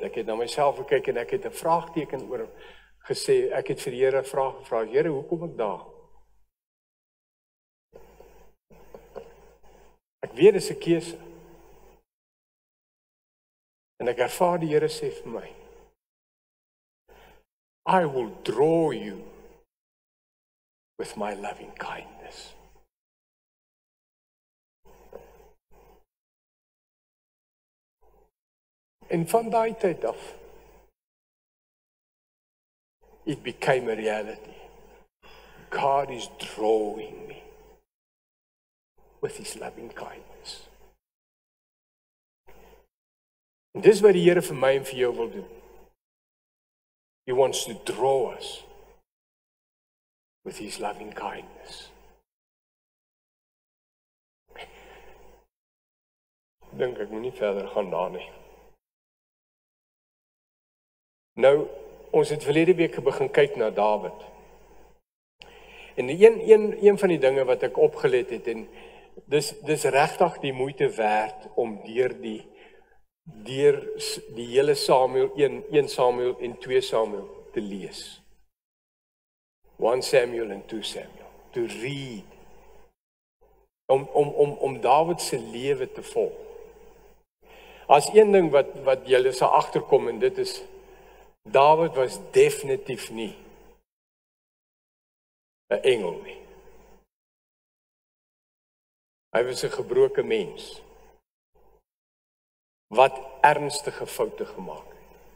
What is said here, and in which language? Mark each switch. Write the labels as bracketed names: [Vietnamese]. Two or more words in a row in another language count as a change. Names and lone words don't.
[Afrikaans] Ek het na myself gekyk en ek het 'n vraagteken oor gesê, ek het vir die Here 'n vraag gevra, Here, hoe kom ek daar? Ek weet dis 'n keuse. En ek ervaar die Here sê vir my, [English] I will draw you with my loving kindness. [Afrikaans] En van daai tyd af, [English] it became a reality. God is drawing me with his loving kindness. [Afrikaans] En dis wat die Here vir my en vir jou wil doen. [English] He wants to draw us with his loving kindness. [Afrikaans] Dink ek moet nie verder gaan daar nie. Nou, ons het verlede week begin kyk na Dawid. En een van die dinge wat ek opgelet het, en dis regtig die moeite werd om deur die hele Samuel, 1 Samuel en 2 Samuel te lees. 1 Samuel en 2 Samuel, [English] to read. [Afrikaans] Om Dawid se lewe te volg. As een ding wat julle sal agterkom, en dit is, Dawid was definitief nie 'n engel nie. Hy was 'n gebroke mens wat ernstige foute gemaak het.